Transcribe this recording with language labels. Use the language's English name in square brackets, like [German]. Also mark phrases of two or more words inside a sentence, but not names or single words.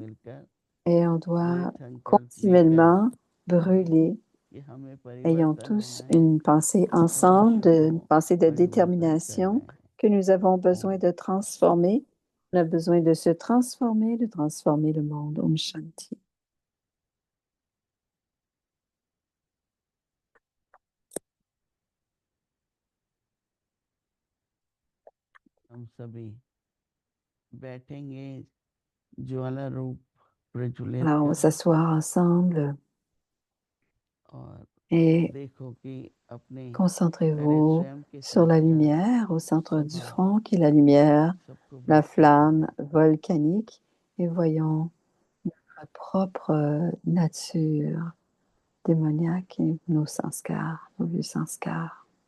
[French] Et on doit continuellement brûler. Ayons tous une pensée ensemble, une pensée de détermination que nous avons besoin de transformer. On a besoin de se transformer, de transformer le monde. [Hindi] ओम शांति. हम सभी बैठेंगे ज्वाला रूप प्रज्वलित [French] Alors, on va s'asseoir ensemble et concentrez-vous sur la lumière au centre du front, qui est la lumière, la flamme volcanique, et voyons notre propre nature démoniaque et nos sanskars, nos vieux sanskars.